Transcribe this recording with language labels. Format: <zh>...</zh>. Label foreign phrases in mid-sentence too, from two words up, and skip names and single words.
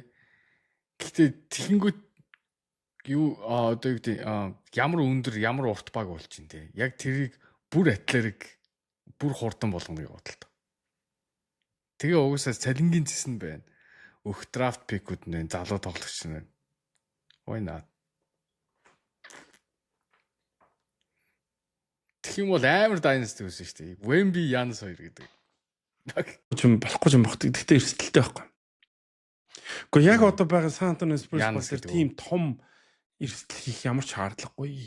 <mn>Гэхдээ тэгэнгүүт юу одоо юу гэдэг ямар өндөр ямар урт баг болж ин тэ. Яг тэрийг бүр атлетик бүр хурдан болгоно гэж бодлоо. Тэгээ угсаа цалингийн зэс нь байна. Өөх драфт пикүүд нэ залуу тоглогч нэ.</mn> <en>Why not?</en> <mn>Тэгэх юм бол амар dynasty үүсэн шүү дээ. Wemby Giannis хоёр гэдэг. Ч болохгүй юм багт. Гэхдээ эрсдэлтэй байхгүй. Гэхдээ яг одоо байгаа San Antonio Spurs Giannis бол тийм том эрсдэл хийх ямар ч шаардлагагүй.</mn>